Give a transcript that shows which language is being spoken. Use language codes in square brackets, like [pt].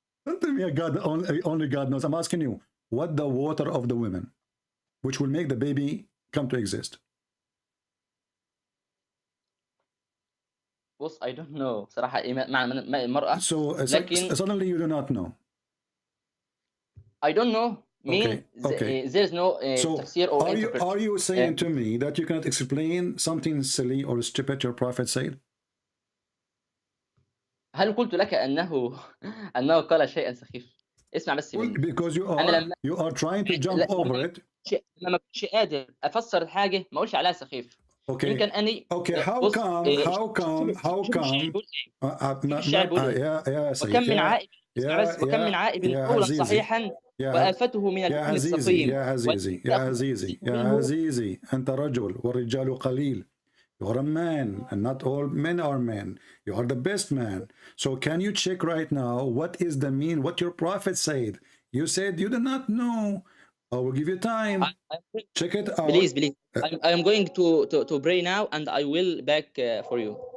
[en] Don't tell me only God knows. I'm asking you, what the water of the women, which will make the baby come to exist? [ar] بص [en] I don't know [ar] بصراحة إيه معنى ماء المرأة. [en] So suddenly you do not know. I don't know. There is no tafsir or interpretation. Are you saying to me that you cannot explain something silly or stupid your prophet said? [ar] هل قلت لك أنه قال شيئا سخيف؟ اسمع بس مني. [en] Because you are trying to jump over it. [ar] لما كنتش قادر أفسر الحاجة ما أقولش عليها سخيف. [en] Okay. [ar] يمكن أني. [en] Okay. How come? [ar] وكم من عائب اسمع بس وكم من عائب قولا صحيحا وآفته من الإثم السقيم يا عزيزي أنت رجل والرجال قليل. [en] You are a man, and not all men are men. You are the best man. So can you check right now what is the mean, what your prophet said? You said you do not know. I will give you time. Check it out. Please. I am going to pray now, and I will back for you.